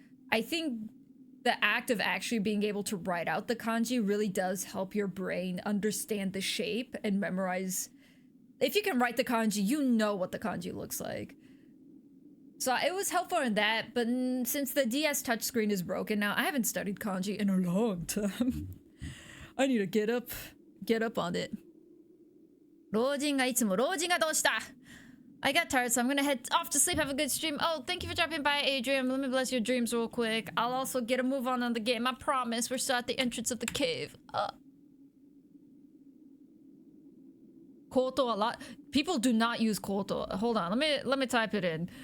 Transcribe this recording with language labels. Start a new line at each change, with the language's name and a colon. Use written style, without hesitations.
English: I think the act of actually being able to write out the kanji really does help your brain understand the shape and memorize. If you can write the kanji, you know what the kanji looks like. So it was helpful in that, but since the DS touchscreen is broken now, I haven't studied kanji in a long time. I need to get up on it.
Japanese: 老人がいつも老人がどうした?
English: I got tired, so I'm gonna head off to sleep. Have a good stream. Oh, thank you for dropping by, Adrian. Let me bless your dreams real quick. I'll also get a move on the game. I promise. We're still at the entrance of the cave. Koto a lot. People do not use koto. Hold on. Let me type it in.